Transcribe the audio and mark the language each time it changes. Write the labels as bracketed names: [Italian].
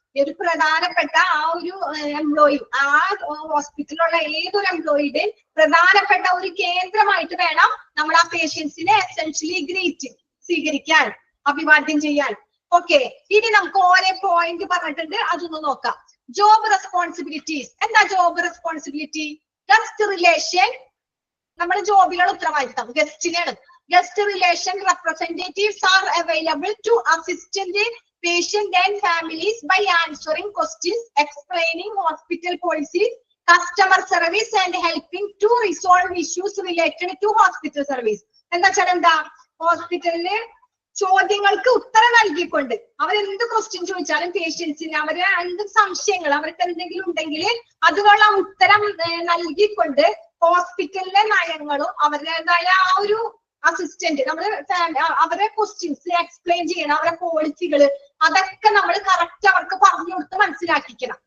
[Malayalam] ഒരു പ്രധാനപ്പെട്ട ആ ഒരു എംപ്ലോയി, ആ ഹോസ്പിറ്റലിലുള്ള ഏതൊരു എംപ്ലോയിയുടെ പ്രധാനപ്പെട്ട ഒരു കേന്ദ്രമായിട്ട് വേണം നമ്മൾ ആ പേഷ്യൻസിനെ എസെൻഷ്യലി ഗ്രീറ്റ് സ്വീകരിക്കാൻ, അഭിവാദ്യം ചെയ്യാൻ. ഓക്കെ, ഇനി നമുക്ക് ഓരോ പോയിന്റ് പറഞ്ഞിട്ടുണ്ട്, അതൊന്ന് നോക്കാം. Job responsibilities. എന്താ ജോബ് റെസ്പോൺസിബിലിറ്റി? ഗസ്റ്റ് റിലേഷൻ നമ്മുടെ ജോബിലുള്ള ഉത്തരവാദിത്തം ഗസ്റ്റിനാണ്. [English] Guest relation representatives are available to assist the patient and families by answering questions, explaining hospital policies, customer service and helping to resolve issues related to hospital service. [Malayalam] എന്താ വെച്ചാൽ എന്താ? ഹോസ്പിറ്റലില് ചോദ്യങ്ങൾക്ക് ഉത്തരം നൽകിക്കൊണ്ട് അവരെന്ത് ക്വസ്റ്റ്യൻ ചോദിച്ചാലും പേഷ്യൻസിന് അവര് എന്ത് സംശയങ്ങൾ അവർക്ക് എന്തെങ്കിലും ഉണ്ടെങ്കിൽ അതിനുള്ള ഉത്തരം നൽകിക്കൊണ്ട് ഹോസ്പിറ്റലിലെ നയങ്ങളും അവരുടേതായ ആ ഒരു അസിസ്റ്റന്റ് അവരെ ക്വസ്റ്റ്യൻസ് എക്സ്പ്ലെയിൻ ചെയ്യണം, അവരെ പോളിസികള് അതൊക്കെ നമ്മൾ കറക്റ്റ് അവർക്ക് പറഞ്ഞു കൊടുത്ത് മനസ്സിലാക്കിക്കണം.